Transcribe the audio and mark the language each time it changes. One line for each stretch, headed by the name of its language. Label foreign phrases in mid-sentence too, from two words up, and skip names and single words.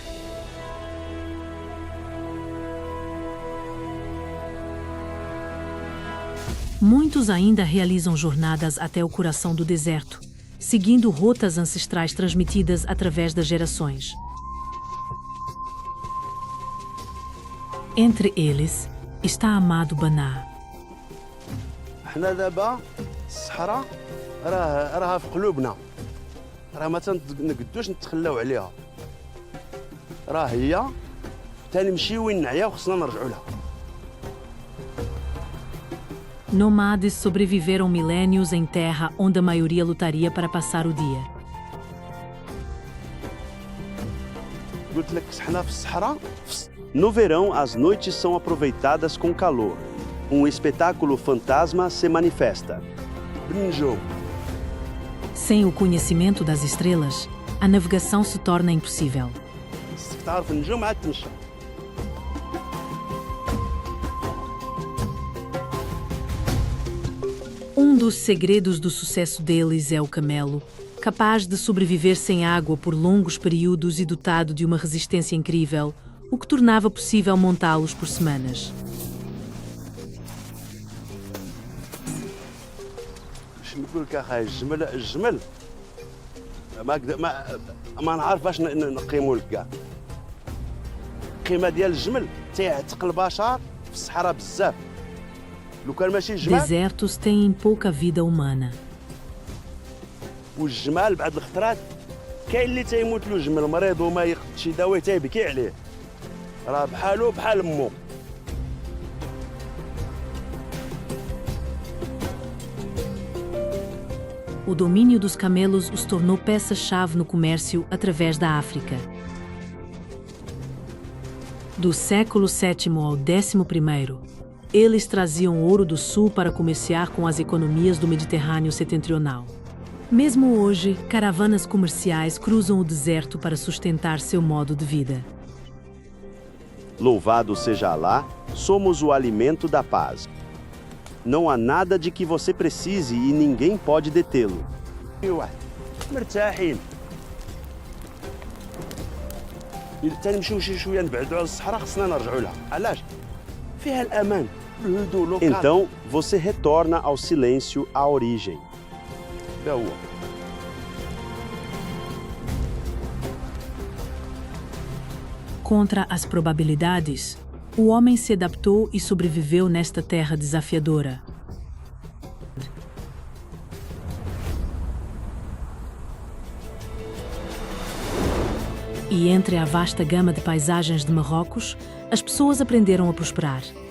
Portuguese: Muitos ainda realizam jornadas até o coração do deserto, seguindo rotas ancestrais transmitidas através das gerações. Entre eles está Amado Baná.
Arabic: احنا دابا الصحراء راها في قلوبنا، راه ما تنقدوش نتخلاو عليها، راه هي تنمشيو وين نعيا وخصنا نرجعوا لها.
Portuguese: Nomades sobreviveram milênios em terra onde a maioria lutaria para passar o dia.
Arabic: قلت لك حنا في الصحراء.
Portuguese: No verão, as noites são aproveitadas com calor. Um espetáculo fantasma se manifesta.
Arabic: بالنجوم.
Portuguese: Sem o conhecimento das estrelas, a navegação se torna impossível.
Arabic: خصك تعرف النجوم عاد تمشى.
Portuguese: Um dos segredos do sucesso deles é o camelo, capaz de sobreviver sem água por longos períodos e dotado de uma resistência incrível, o que tornava possível montá-los por semanas.
Arabic: باش نقول لك اخاي الجمل ما نعرف باش نقيموا لك كاع. القيمه ديال الجمل تيعتق البشر في الصحراء بزاف. لو كان ماشي الجمال
Portuguese: Desertos têm pouca vida humana.
Arabic: والجمال بعد الخطرات كاين اللي تيموت له جمل مريض وما ياخذ شي دواء تيبكي عليه، راه بحالو بحال مو.
Portuguese: O domínio dos camelos os tornou peça-chave no comércio através da África. Do século VII ao XI, eles traziam ouro do sul para comerciar com as economias do Mediterrâneo setentrional. Mesmo hoje, caravanas comerciais cruzam o deserto para sustentar seu modo de vida. Louvado seja Alá, somos o alimento da paz. Não há nada de que você precise e ninguém pode detê-lo.
Arabic: مرتاحين. إذا تنمشيو شي شويه نبعدوا على الصحراء خصنا نرجعوا لها. علاش؟ فيها الأمان، الهدوء،
French: le calme.
Portuguese: Então, você retorna ao silêncio, à origem.
Arabic: ده هو.
Portuguese: Contra as probabilidades, o homem se adaptou e sobreviveu nesta terra desafiadora. E entre a vasta gama de paisagens de Marrocos, as pessoas aprenderam a prosperar.